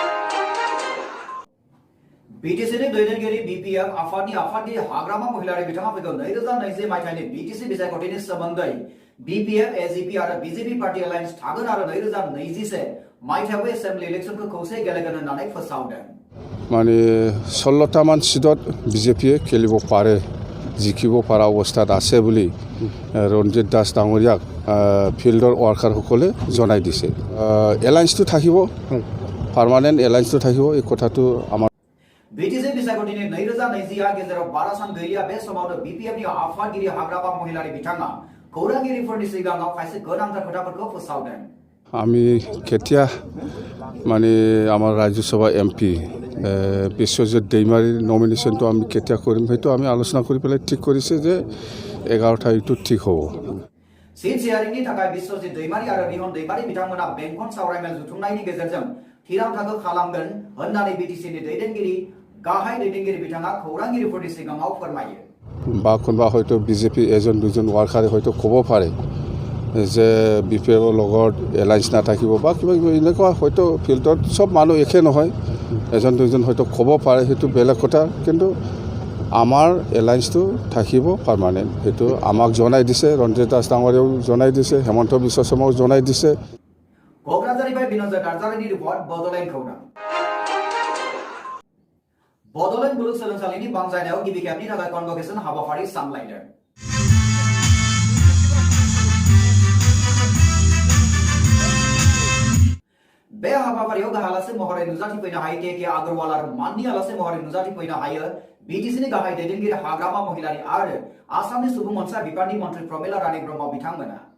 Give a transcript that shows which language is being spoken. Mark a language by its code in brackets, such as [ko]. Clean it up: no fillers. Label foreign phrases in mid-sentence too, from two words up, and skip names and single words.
[brx] BTCनि दैदेनगिरि BPF आफादनि आफादगिरि हाग्रामा महिलारि बिथाङा फैगौ 2020 मायथाइनि BTC बिसायख'थिनि सोमोन्दै BPF, AGP आरो BJP [en] party alliance [brx] थागोन आरो 2021 मायथाइयावबो [en] assembly electionखौ [brx] खौसेयै गेलेगोन होननानै फोसावदों। [as] माने 16টামান সিটত বিজেপিয়ে খেলিব পাৰে জিকিব পৰা অৱস্থাত আছে বুলি ৰঞ্জিত দাস ডাঙৰীয়াক [en] fieldৰ workerসকলে [as] জনাই দিছে। এলায়েন্সটো থাকিব, [en] permanent allianceটো [as] থাকিব, এই কথাটো আমাৰ [brx] BTC बिसायख'थिनि 2020 गेजेराव 12 सान गैलिया बे समावनो BPFनि आफादगिरि हाग्रामा महिलारि बिथाङा खौरांगिरिफोरनि सिगाङाव खायसे गोनांथार खोथाफोरखौ फोसावदों। [as] আমি কেতিয়া মানে আমাৰ ৰাজ্যসভা MP বিশ্বজিৎ दैमाৰীৰ নমিনেশ্যনটো আমি কেতিয়া কৰিম সেইটো আমি আলোচনা কৰি পেলাই ঠিক কৰিছে যে 11 তাৰিখটো ঠিক হ'ব। [en] seat sharingनि [brx] थाखाय बिश्वजित दैमारी आरो रिहन दैमारी बिथांमोना बेंखन सावरायमेल जुथुमनायनि गेजेरजों थिरांथाखौ खालामगोन होननानै BTCनि गाहाय दैदेनगिरि बिथाङा खौरांगिरिफोरनि सिगाङाव फोरमायो। [as] বা কোনোবা হয়তো বিজেপি এজন দুজন ৱাৰ্কাৰে হয়তো ক'ব পাৰে যে BPFৰ লগত এলায়েন্স নাথাকিব বা কিবা কিবা এনেকুৱা হয়তো ফিল্ডত সব মানুহ একে নহয়, এজন দুজন হয়তো ক'ব পাৰে, সেইটো বেলেগ কথা। কিন্তু আমাৰ এলায়েন্সটো থাকিব পাৰ্মানেণ্ট, সেইটো আমাক জনাই দিছে, ৰঞ্জিত দাস ডাঙৰীয়াও জনাই দিছে, হেমন্ত বিশ্ব শৰ্মাও জনাই দিছে। [brx] क'क्राझारनिफ्राय बिनोद नार्जारिनि रिपर्ट बड'लेण्ड खौरां। बड'लेण्ड मुलुगसोलोंसालिनि बानजायनायाव गिबि खेबनि थाखाय कनभकेसन हाबाफारि सामलायदों। बे हाबाफारियाव गाहालासे महरै नुजाथिफैनो हायो के आगरवाल आरो माननि आलासे महरै नुजाथिफैनो हायो BTCनि गाहाय दैदेनगिरि हाग्रामा महिलारि आरो आसामनि सुबुं अनसाय बिफाननि मन्थ्रि प्रमिला रानी ब्रह्म बिथांमोना।